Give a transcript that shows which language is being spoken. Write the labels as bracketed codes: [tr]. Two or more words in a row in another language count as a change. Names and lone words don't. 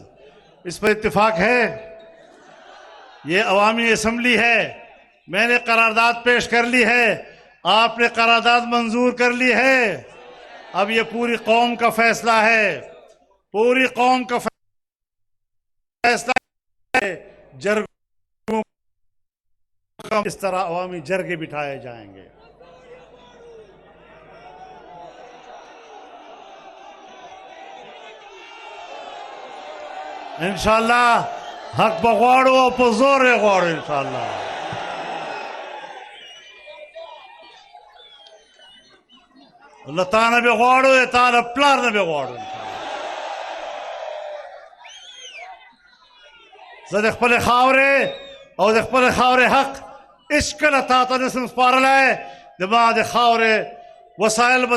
[ur] اس پر اتفاق ہے، یہ عوامی اسمبلی ہے، میں نے قرارداد پیش کر لی ہے، آپ نے قرارداد منظور کر لی ہے، اب یہ پوری قوم کا فیصلہ ہے، پوری قوم کا فیصلہ ہے۔ جرگوں کا اس طرح عوامی جرگے بٹھائے جائیں گے۔ [ps] انشاءاللہ حق بغواړو په زور یې غواړو انشاءاللہ۔ الله تعالی به غواړو، تعالی پلار نه به غواړو انشاءاللہ۔ زه د خپل خاورې او د خپل خاورې حق هیڅکله تا ته نسم سپارلی، د ما د خاورې وسایل به